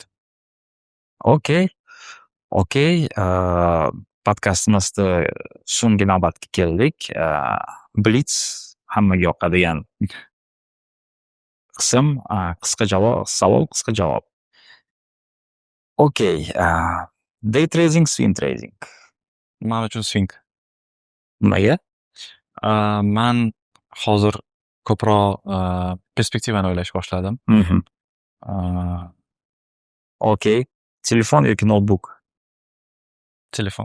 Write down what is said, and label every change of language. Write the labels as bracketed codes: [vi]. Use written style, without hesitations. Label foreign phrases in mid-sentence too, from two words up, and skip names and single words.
[uz] Okey. Podkastimizda so'nggi navbatga keldik. Blitz hammaga yoqadigan qism, qisqa savol, qisqa javob. Okey. [en] Day trading, swing trading. [uz] Men uchun swing. Nimaga? Men hozir ko'proq perspektivani o'ylashga boshladim. Okey. Telefon yoki notebook? Telefon.